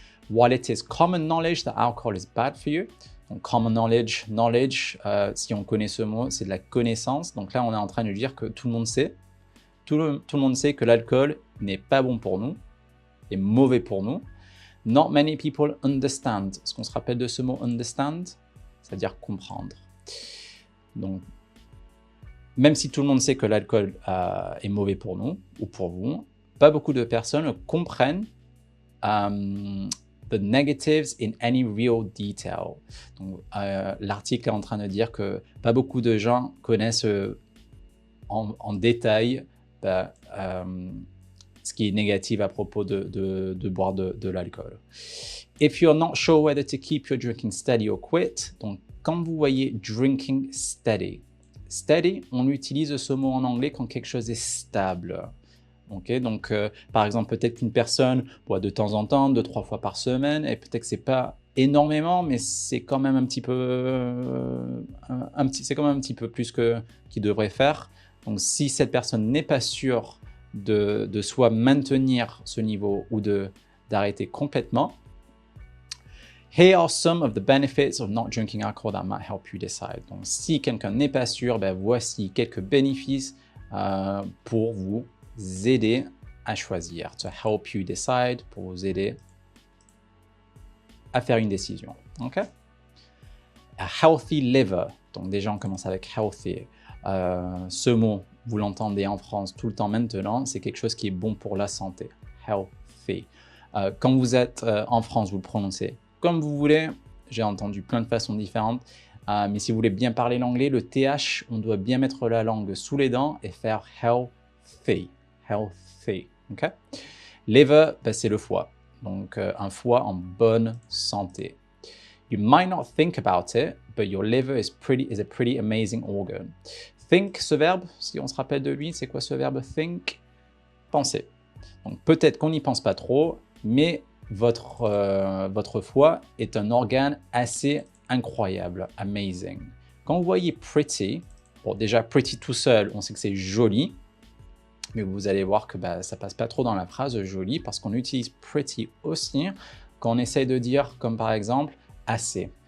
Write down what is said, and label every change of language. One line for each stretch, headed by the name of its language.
English: While it is common knowledge that alcohol is bad for you,
French: donc common knowledge, si on connaît ce mot, c'est de la connaissance. Donc là, on est en train de dire que tout le monde sait, tout le monde sait que l'alcool n'est pas bon pour nous, est mauvais pour nous.
English: Not many people understand.
French: Est-ce qu'on se rappelle de ce mot understand? C'est-à-dire comprendre. Donc, même si tout le monde sait que l'alcool est mauvais pour nous ou pour vous, pas beaucoup de personnes comprennent
English: the negatives in any real detail.
French: Donc, l'article est en train de dire que pas beaucoup de gens connaissent en détail ce qui est négatif à propos de boire de l'alcool.
English: If you're not sure whether to keep your drinking steady or quit,
French: donc quand vous voyez drinking steady, steady, on utilise ce mot en anglais quand quelque chose est stable. Okay? Donc, par exemple, peut-être qu'une personne boit de temps en temps, 2-3 fois par semaine, et peut-être que c'est pas énormément, mais c'est quand même un petit peu, c'est quand même un petit peu plus qu'il devrait faire. Donc, si cette personne n'est pas sûre de soit maintenir ce niveau ou d'arrêter complètement.
English: Here are some of the benefits of not drinking alcohol that might help you decide.
French: Donc, si quelqu'un n'est pas sûr, ben, voici quelques bénéfices pour vous aider à choisir.
English: To help you decide,
French: pour vous aider à faire une décision. Okay?
English: A healthy liver.
French: Donc, déjà, on commence avec healthy. Ce mot, vous l'entendez en France tout le temps maintenant, c'est quelque chose qui est bon pour la santé. Healthy. Quand vous êtes en France, vous le prononcez comme vous voulez. J'ai entendu plein de façons différentes. Mais si vous voulez bien parler l'anglais, le TH, on doit bien mettre la langue sous les dents et faire healthy. Healthy. Okay? Liver, ben, c'est le foie. Donc, un foie en bonne santé.
English: You might not think about it, but your liver is a pretty amazing organ.
French: Think, ce verbe, si on se rappelle de lui, c'est quoi ce verbe think? Penser. Donc, peut-être qu'on n'y pense pas trop, mais votre foie est un organe assez incroyable, amazing. Quand vous voyez pretty, bon déjà pretty tout seul, on sait que c'est joli, mais vous allez voir que ça passe pas trop dans la phrase joli parce qu'on utilise pretty aussi quand on essaye de dire comme par exemple assez.